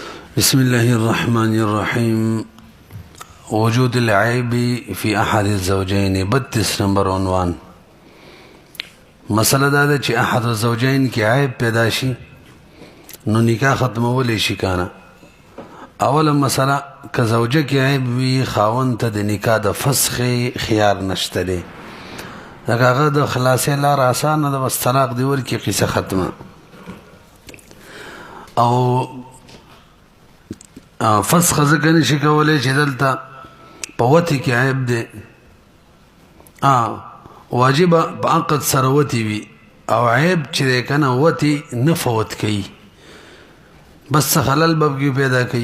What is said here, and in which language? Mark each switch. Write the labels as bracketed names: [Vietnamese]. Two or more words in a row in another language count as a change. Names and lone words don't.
[Arabic] بسم الله الرحمن الرحيم. وجود العيب في أحد الزوجين 32 [Pashto] نمبر عنوان. مسئله دا ده چې [Arabic] احد الزوجين [Pashto] کې عیب پیدا شي نو نکاح ختمولی شي کنه. اوله مسئله که زوجه کې عیب وي خاوند ته د نکاح د فسخ خيار نشته دی. هغه د خلاصې لار آسان ده، بس طلاق دی ورکی قصه ختمه. او فسخ ځکه نشي کولی چې دلته په وتی کې عیب دی، واجبه په عقد سره وتی وي او عیب چې دی کنه وتی نه فوت کوي، بس خلل به کې پیدا کوي.